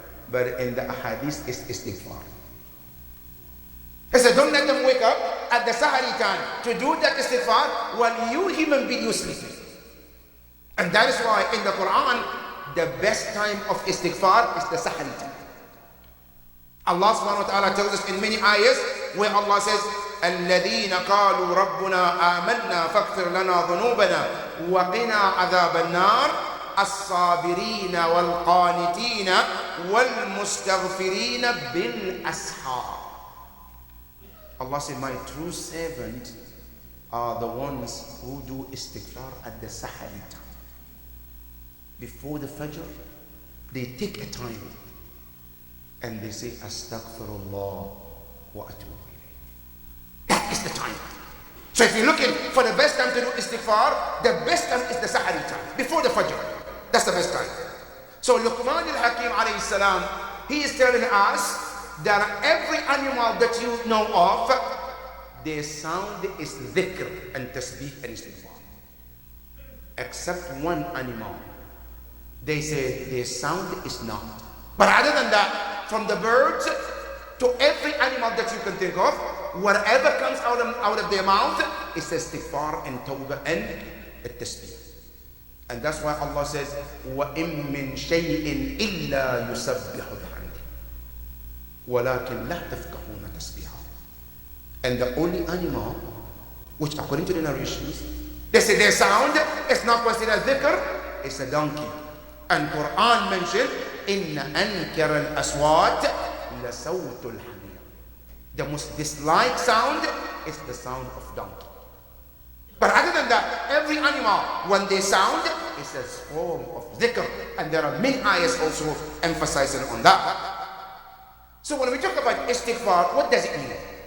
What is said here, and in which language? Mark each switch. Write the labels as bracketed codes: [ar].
[en] But in the ahadith, it's istighfar. He said, don't let them wake up at the Sahari time to do that istighfar while you human being you sleeping. And that is why in the Quran, the best time of istighfar is the Sahari time. Allah subhanahu wa ta'ala tells us in many ayahs where Allah says, [ar] الذين قالوا ربنا آمنا فاغفر لنا ذنوبنا وقنا عذاب النار الصابرين والقانتين والمستغفرين بالأسحار. [en] Allah said, my true servant are the ones who do istighfar at the Sahari time. Before the Fajr, they take a time and they say, Astaghfirullah wa atubu ilayh. That is the time. So if you're looking for the best time to do istighfar, the best time is the Sahari time, before the Fajr. That's the best time. So Luqman al-Hakim alayhi salam, he is telling us that every animal that you know of, their sound is dhikr and tasbih and istighfar. Except one animal, they say their sound is not. But other than that, from the birds to every animal that you can think of, whatever comes out of their mouth is istighfar and tawbah and tasbih. And that's why Allah says, [ar] وَإِن مِّن شَيْءٍ إِلَّا يُسَبِّحُ بِحَمْدِهِ وَلَكِنْ لَا تَفْقَهُونَ تَسْبِيحَهُ. [en] And the only animal, which according to the narrations, they say their sound is not considered dhikr, it's a donkey. And Quran mentioned, [ar] إِنَّ أَنْكَرَ الْأَصْوَاتِ لَصَوْتُ الْحَمِيرِ. [en] The most disliked sound is the sound of donkey. But other than that, every animal, when they sound, is a form of dhikr. And there are many ayahs also emphasizing on that. So when we talk about istighfar, what does it mean?